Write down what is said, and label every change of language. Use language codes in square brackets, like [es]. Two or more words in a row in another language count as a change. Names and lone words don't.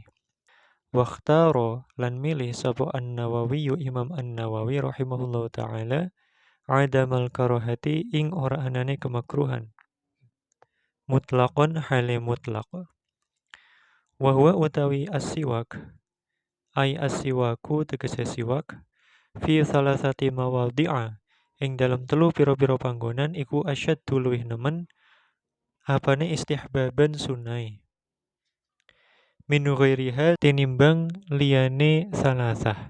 [jv] Wakhtaro lan milih sapa An-Nawawi Imam An-Nawawi [ar] رحمه الله تعالى عدم الكراهة [jv] ing ora anane kemakruhan. [ar] مطلقا حال مطلق. وهو [jv] utawi [ar] السواك أي السواك [jv] tegese siwak [ar] في ثلاثة مواضع [jv] ing dalam telu pira-pira panggonan iku asyaddu luwih nemen apane istihbaban sunai. [ar] من غيرها [jv] tinimbang liyane [ar] ثلاثة.